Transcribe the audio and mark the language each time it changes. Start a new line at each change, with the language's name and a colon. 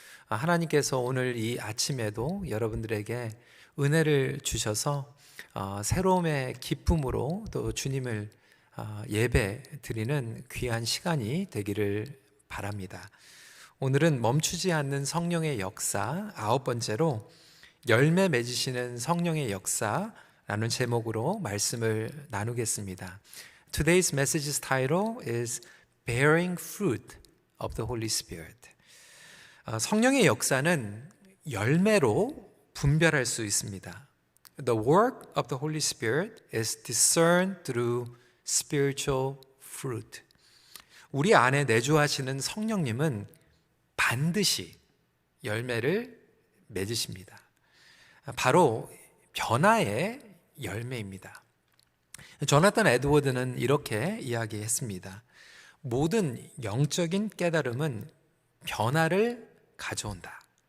Korean: 하나님께서 오늘 이 아침에도 여러분들에게 은혜를 주셔서 새로움의 기쁨으로 또 주님을 예배 드리는 귀한 시간이 되기를 바랍니다. 오늘은 멈추지 않는 성령의 역사 9번째로 열매 맺으시는 성령의 역사라는 제목으로 말씀을 나누겠습니다.
English: Today's message's title is Bearing Fruit of the Holy Spirit.
Korean: 성령의 역사는 열매로 분별할 수 있습니다.
English: The work of the Holy Spirit is discerned through spiritual fruit.
Korean: 우리 안에 내주하시는 성령님은 반드시 열매를 맺으십니다. 바로 변화의 열매입니다. 조나단 에드워드는 이렇게 이야기했습니다. 모든 영적인 깨달음은 변화를 가져온다.